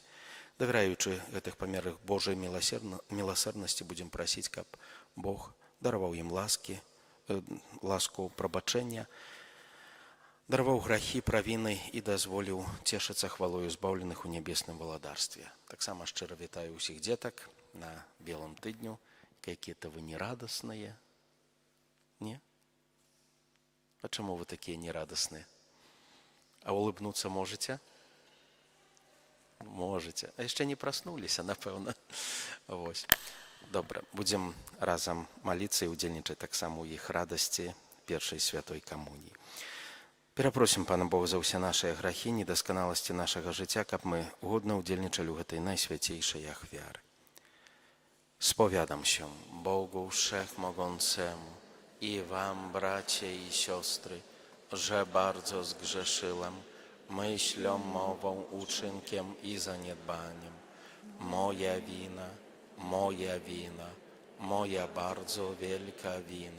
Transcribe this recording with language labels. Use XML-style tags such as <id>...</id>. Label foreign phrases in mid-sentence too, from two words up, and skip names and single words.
<be>Давяраючы гэтых памерлых Божай міласэрнасці, будзем прасіць, каб Бог дараваў ім ласку прабачэння, дараваў грахі, правіны і дазволіў цешыцца хвалою збаўленых у нябесным валадарстве. Таксама шчыра вітаю ўсіх дзетак на белым тыдню.</be> <ru>Какие-то вы нерадасныя. Не?</ru> <be>А чаму вы такія нерадасныя?</be> <ru>А улыбнуцца можете? Можете.</ru> <be>А яшчэ не праснуліся, напэўна. Вось. Добра, будзем разам маліцца і удзельнічаць таксама ў іх радасці першай святой камуніі. Перапросім Пана Бога за ўсе нашыя грахі, недасканаласці нашага жыцця, каб мы годна ўдзельнічалі ў гэтай najświętniejszej ахвяры.</be> <pl>Spowiadam się Bogu Wszechmogącemu i wam, bracie i siostry, że bardzo zgrzeszyłem myślą, mową, uczynkiem i zaniedbaniem. Moja wina, moja bardzo wielka wina.</pl>